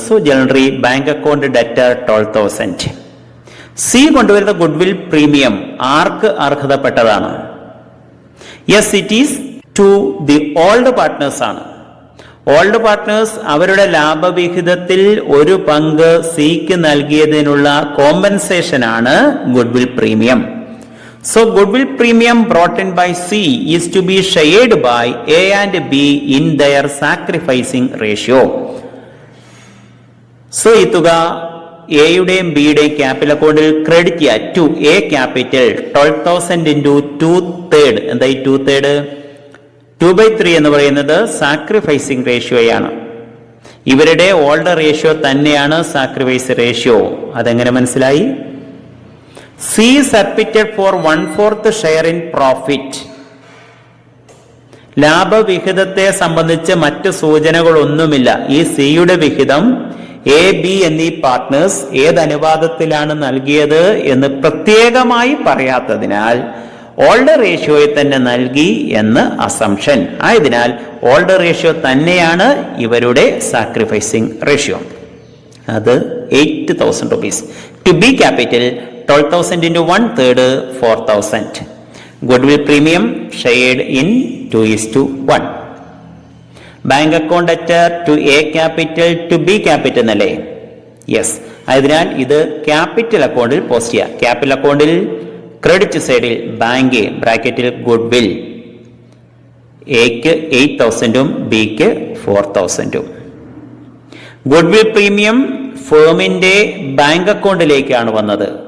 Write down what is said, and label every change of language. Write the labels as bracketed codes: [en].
[ml] So general entry bank account debtor 12,000. C കൊണ്ടുവരുന്ന goodwill premium arc അർഹതപ്പെട്ടതാണ്? [en] yes, it is to the old partners [ml] ആണ്. Old partners അവരുടെ ലാഭവിഹിതത്തിൽ ഒരു പങ്ക് സിക്ക് നൽകിയതിനുള്ള compensation ആണ് goodwill premium. [en] So goodwill premium brought in by C is to be shared by A and B in their sacrificing ratio. [ml] So ഈ തുക എയുടെയും ബിയുടെയും capital അക്കൗണ്ടിൽ ക്രെഡിറ്റ് ചെയ്യുക. [en] To A capital 12,000 into 2/3. [ml] എന്താ ഈ 2/3? 2/3 എന്ന് പറയുന്നത് സാക്രിഫൈസിങ് റേഷ്യോയാണ്. ഇവരുടെ ഓൾഡ് റേഷ്യോ തന്നെയാണ് സാക്രിഫൈസ് റേഷ്യോ. അതെങ്ങനെ മനസ്സിലായി? [en] C is submitted for 1/4 share in profit. [ml] ലാഭവിഹിതത്തെ സംബന്ധിച്ച് മറ്റ് സൂചനകളൊന്നുമില്ല. ഈ സിയുടെ വിഹിതം എ ബി എന്നീ പാർട്ട്നേഴ്സ് ഏത് അനുപാതത്തിലാണ് നൽകിയത് എന്ന് പ്രത്യേകമായി പറയാത്തതിനാൽ ഓൾഡർ റേഷ്യോയെ തന്നെ നൽകി എന്ന് അസംഷൻ. ആയതിനാൽ ഓൾഡർ റേഷ്യോ തന്നെയാണ് ഇവരുടെ സാക്രിഫൈസിങ് റേഷ്യോ. [en] അത് 8,000 rupees. To B capital 12,000 into 1/3 4,000. Goodwill premium shared in 2:1. Bank account debtor to A capital to B capital [ml] എന്നല്ലേ? [en] Yes. [ml] അതിനാൽ ഇത് ക്യാപിറ്റൽ അക്കൗണ്ടിൽ പോസ്റ്റ് ചെയ്യാം. ക്യാപിറ്റൽ അക്കൗണ്ടിൽ ക്രെഡിറ്റ് സൈഡിൽ ബാങ്ക് ബ്രാക്കറ്റിൽ ഗുഡ്വിൽ എക്ക് 8,000 ബിക്ക് 4,000. ഗുഡ്വിൽ പ്രീമിയം ഫേമിന്റെ ബാങ്ക് അക്കൗണ്ടിലേക്കാണ് വന്നത്.